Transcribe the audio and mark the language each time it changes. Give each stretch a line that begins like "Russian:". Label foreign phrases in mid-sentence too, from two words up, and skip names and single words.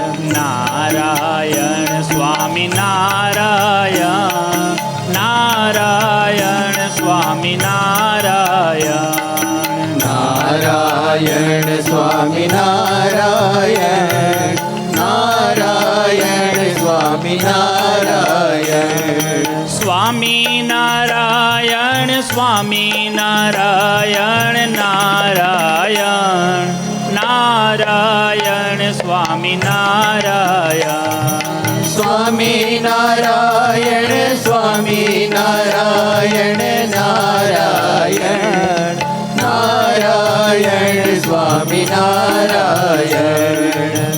Gujarati: नारायण स्वामी नारायण, नारायण स्वामी नारायण, नारायण स्वामी नारायण, नारायण स्वामी नारायण, स्वामी नारायण સ્વામિનારાયણ નારાયણ નારાયણ સ્વામિનારાયણ સ્વામિનારાયણ સ્વામિનારાયણ નારાયણ નારાયણ સ્વામિનારાયણ